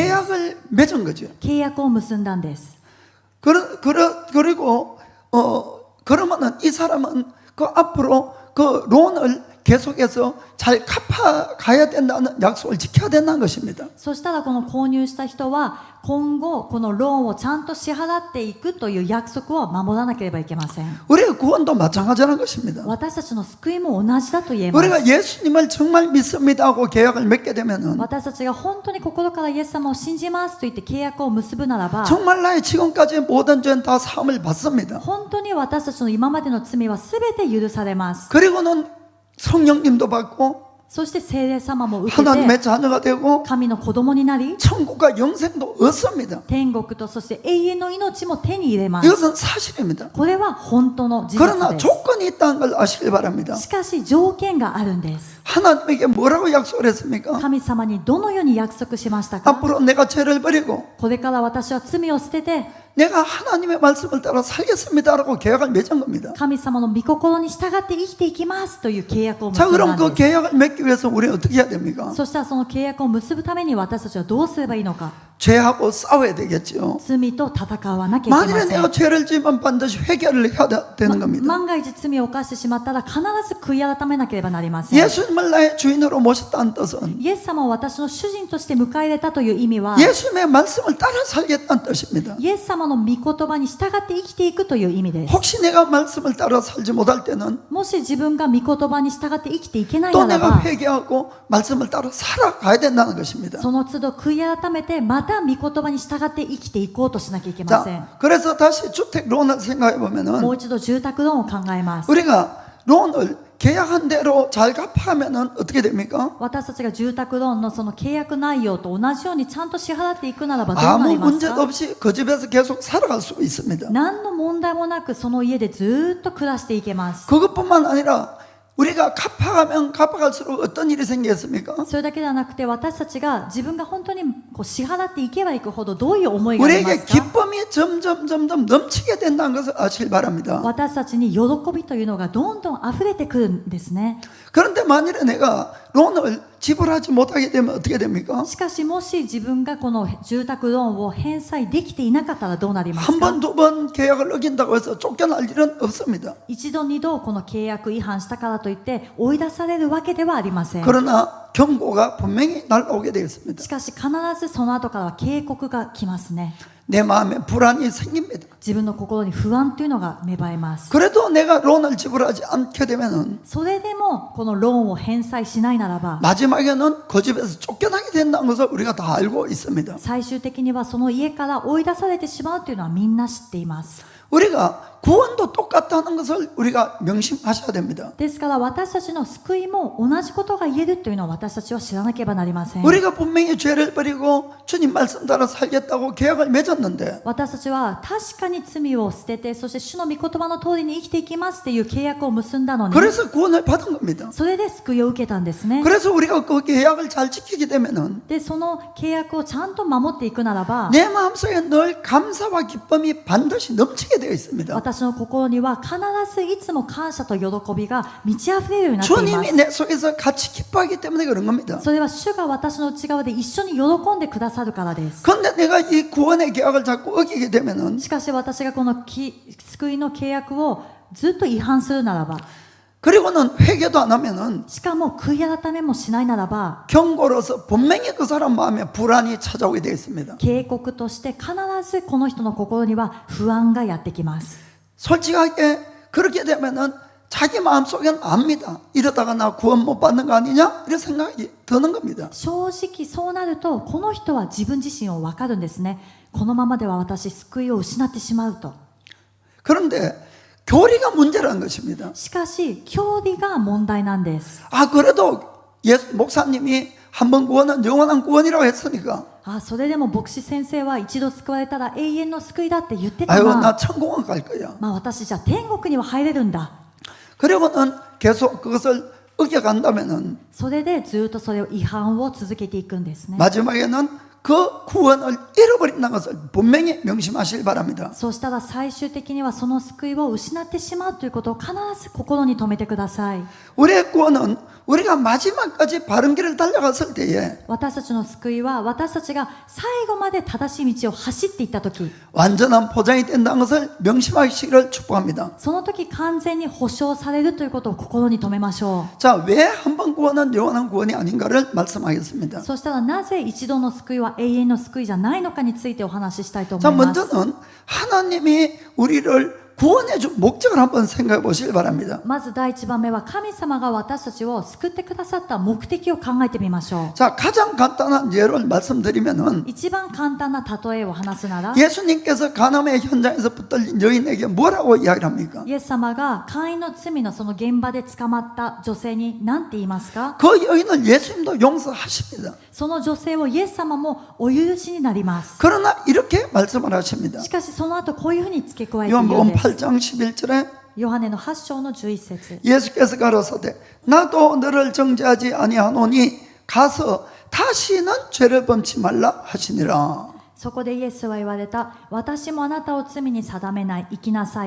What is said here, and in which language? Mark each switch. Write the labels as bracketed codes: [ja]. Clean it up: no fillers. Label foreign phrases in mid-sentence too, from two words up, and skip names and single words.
[ko] 계약을 맺은 거죠. [ja] 契約を結んだんです。 [ko] 그리고 그러면은 이 사람은 그 앞으로 그 론을 계속해서 잘 갚아가야 된다는 약속을 지켜야 된다는 것입니다. [ja] そしたらこの購入した人は今後このローンをちゃんと支払っていくという約束を守らなければいけません。 [ko] 우리의 구원도 마찬가지라는 것입니다. [ja] 私たちの救いも同じだと言えます。 [ko] 우리가 예수님을 정말 믿습니다 하고 계약을 맺게 되면은 [ja] 私たちが本当に心からイエス様を信じますと言って契約を結ぶならば [ko] 정말 나의 지금까지의 모든 죄는 다 사함을 받습니다. [ja] 本当に私たちの今までの罪は全て許されます。 [ko] 그리고는 성령님도 받고 [ja] そして聖霊様も受け [ko] 하나님의 [ja] て [ko] 자녀가 되고 [ja] 神の子供になり [ko] 천국과 영생도 얻습니다. [ja] 天国とそして永遠の命も手に入れます。 [ko] 이것은 사실입니다. [ja] これは本当の事実 [ko] 그러나 [ja] です。 [ko] 조건이 있다는 걸 아시길 바랍니다. [ja] しかし条件があるんです。 [ko] 하나님에게 뭐라고 약속을 했습니까? [ja] 神様にどのように約束しましたか？ [ko] 앞으로 내가 죄를 버리고 [ja] これから私は罪を捨てて [ko] 내가 하나님의 말씀을 따라 살겠습니다라고 계약을 맺은 겁니다. [ja] 神様の御心に従って生きていきますという契約を結 [ko] 자, [ja] んだ [ko] 그럼 [ja] ん [ko] 그 [ja] です。 [ko] 계약을 맺기 위해서 우리는 어떻게 해야 됩니까? [ja] そしたらその契約を結ぶために私たちはどうすればいいのか。 [ko] 죄하고 싸워야 되겠죠. [ja] 罪と戦わなきゃいけ [ko] 만일에 [ja] ませ [ko] 내가 [ja] ん。 [ko] 죄를 지으면 반드시 회개를 해야 되는 겁니다. [ja] 万が一罪を犯してしまったら必ず悔い改めなければなりません。 [ko] 예수님을 나의 주인으로 모셨다는 뜻은 [ja] イエス様を私の主人として迎え入れたという意味は [ko] 예수님의 말씀을 따라 살겠다는 뜻입니다. [ja] イエス様の御言葉に従って生きていくという意味です。 [ko] 혹시 내가 말씀을 따라 살지 못할 때는 [ja] もし自分が御言葉に従って生きていけない [ko] 또 [ja] なら [ko] 내가 [ja] ば [ko] 회개하고 말씀을 따라 살아가야 된다는 것입니다. [ja] その都度悔い改めてまた御言葉に従って生きていこうとしなきゃいけません。 [ko] 자, 그래서 다시 주택론을 생각해 [ja] も [ko] 보면은 [ja] う一度住宅ローンを考えます。 [ko] 우리가 론을 계약한 대로 잘 갚아면은 어떻게 됩니까? [ja] 私たちが住宅ローンのその契約内容と同じようにちゃんと支払っていくならばどうな [ko] 아무 [ja] ります [ko] 문제도 [ja] か？ [ko] 없이 그 집에서 계속 살아갈 수 있습니다. [ja] 何の問題もなくその家でずーっと暮らしていけます。 [ko] 그것뿐만 아니라 우리가 갚아가면 갚아갈수록 어떤 일이 생겼습니까? [ja] それだけではなくて私たちが自分が本当にこう支払っていけばいくほどどういう思いがありま [ko] 우리에게 [ja] すか？ [ko] 기쁨이 점점 넘치게 된다는 것을 아시길 바랍니다. [ja] 私たちに喜びというのがどんどん溢れてくるんですね。 [ko] 그런데 만일에 내가 론을 지불하지 못하게 되면 어떻게 됩니까? [ja] しかしもし自分がこの住宅ローンを返済できていなかったらどうなります [ko] 한 [ja] か？ [ko] 번, 두 번 계약을 어긴다고 해서 쫓겨날 일은 없습니다. [ja] 一度二度この契約違反したからといって追い出されるわけではありません。 [ko] 그러나 경고가 분명히 날아오게 되겠습니다. [ja] しかし必ずその後からは警告が来ますね。 [ko] 내 마음에 불안이 생깁니다. [ja] 自分の心に不安というのが芽生えます。 [ko] 그래도 내가 론을 지불하지 않게 되면은 [ja] それでもこのローンを返済しないならば [ko] 마지막에는 그 집에서 쫓겨나게 된다는 것을 우리가 다 알고 있습니다. [ja] 最終的にはその家から追い出されてしまうというのはみんな知っています。 [ko] 우리가 구원도 똑같다는 것을 우리가 명심하셔야 됩니다. [ja] ですから私たちの救いも同じことが言えるというのを私たちは知らなければなりません。 [ko] 우리가 분명히 죄를 버리고 주님 말씀 따라 살겠다고 계약을 맺었는데 [ja] 私たちは確かに罪を捨ててそして主の御言葉の通りに生きていきますという契約を結んだのに [ko] 그래서 구원을 받은 겁니다. [ja] それで救いを受けたんですね。 [ko] 그래서 우리가 그 계약을 잘 지키게 되면은 [ja] でその契約をちゃんと守っていくならば [ko] 내 마음속에 늘 감사와 기쁨이 반드시 넘치게 되어 있습니다. [ja] 私の心には必ずいつも感謝と喜びが満ち溢れるようになっていま [ko] 주님이 [ja] す。 [ko] 내 속에서 같이 기뻐하기 때문에 그런 겁니다. [ja] それは主が私の内側で一緒に喜んでくださるからです。 [ko] 그런데 내가 이 구원의 계약을 자꾸 어기게 되면은 [ja] しかし私がこの救いの契約をずっと違反するならば [ko] 그리고는 회개도 안 하면은 [ja] しかも悔い改めもしないならば [ko] 경고로서 분명히 그 사람 마음에 불안이 찾아오게 되어 있습니다. [ja] 警告として必ずこの人の心には不安がやってきます。 [ko] 솔직하게 그렇게 되면은 자기 마음속에는 압니다. 이러다가 나 구원 못 받는 거 아니냐? 이런 생각이 드는 겁니다. [ja] 正直そうなるとこの人は自分自身を分かるんですね。このままでは私救いを失ってしまうと。 [ko] 그런데 교리가 문제라는 것입니다. [ja] しかし教理が問題なんです。 [ko] 아 그래도 목사님이 한 번 구원은 영원한 구원이라고 했으니까 [ja] あ、それでも牧師先生は一度救われたら永遠の救いだって言ってた [ko] 아유 [ja] な。 [ko] 나 천국은 갈 거야. [ja] まあ私じゃあ天国には入れるんだ。 [ko] 그리고는 계속 그것을 어겨간다면은 [ja] それでずっとそれを違反を続けていくんですね。 [ko] 마지막에는 그 구원을 잃어버린다는 것을 분명히 명심하시길 바랍니다. [ja] そうしたら最終的にはその救いを失ってしまうということを必ず心に留めてください。 [ko] 우리의 구원은 우리가 마지막까지 바른 길을 달려갔을 때에 [ja] 私たちの救いは私たちが最後まで正しい道を走っていった時、 [ko] 완전한 보장이 된다는 것을 명심하시기를 축복합니다. [ja] その時完全に保証されるということを心に留めましょ [ko] 자, 왜 한 번 구원은 영원한 구원이 아닌가를 말씀하겠습니다. [ja] う。そしたらなぜ一度の救いは永遠の救いじゃないのかについてお話ししたいと [ko] 자, [ja] 思います。 [ko] 먼저는 하나님이 우리를 구원해 준 목적을 한번 생각해 보시길 바랍니다. [ja] まず第一番目は神様が私たちを救ってくださった目的を考えてみましょ [ko] 자, 가장 간단한 예를 말씀드리면은 [ja] う。一番簡単な例えを話すなら、 [ko] 예수님께서 가나의 현장에서 붙들린 여인에게 뭐라고 이야기를 합니까? [ja] イエス様が会員の罪のその現場で捕まった女性に何て言いますか？ [ko] 그 여인을 예수님도 용서하십니다. [ja] その女性をイエス様もお許しになります。 [ko] 그러나 이렇게 말씀을 하십니다. [ja] しかしその後こういうふうに付け加えているん [ko] 요한복음 [ja] です [ko] 8장 11절에 [ja] ヨハネの8章の11節 [ko] 예수께서 가라사대 나도 너를 정죄하지 아니하노니 가서 다시는 죄를 범치 말라 하시니라. [ja] そこでイエスは言われた。私もあなたを罪に定めない。生きなさい。